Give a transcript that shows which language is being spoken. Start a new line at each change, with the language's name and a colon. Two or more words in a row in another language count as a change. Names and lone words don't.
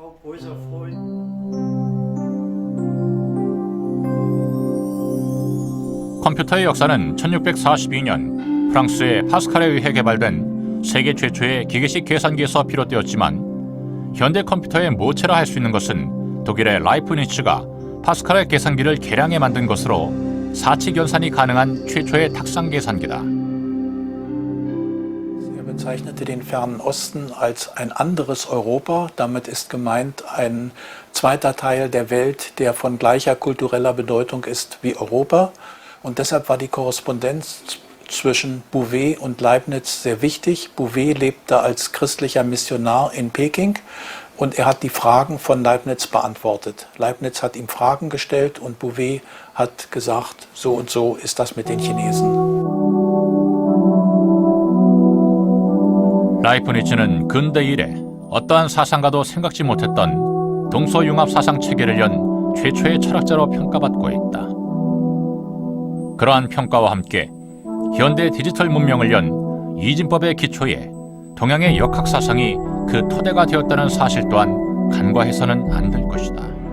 Korean: 컴퓨터의 역사는 1642년 프랑스의 파스칼에 의해 개발된 세계 최초의 기계식 계산기에서 비롯되었지만, 현대 컴퓨터의 모체라 할 수 있는 것은 독일의 라이프니츠가 파스칼의 계산기를 개량해 만든 것으로 사치 견산이 가능한 최초의 탁상 계산기다.
German: Er bezeichnete den Fernen Osten als ein anderes Europa. Damit ist gemeint ein zweiter Teil der Welt, der von gleicher kultureller Bedeutung ist wie Europa. Und deshalb war die Korrespondenz zwischen Bouvet und Leibniz sehr wichtig. Bouvet lebte als christlicher Missionar in Peking und er hat die Fragen von Leibniz beantwortet. Leibniz hat ihm Fragen gestellt und Bouvet hat gesagt, so und so ist das mit den Chinesen.
Korean: 라이프니츠는 근대 이래 어떠한 사상가도 생각지 못했던 동서융합 사상 체계를 연 최초의 철학자로 평가받고 있다. 그러한 평가와 함께 현대 디지털 문명을 연 이진법의 기초에 동양의 역학 사상이 그 토대가 되었다는 사실 또한 간과해서는 안 될 것이다.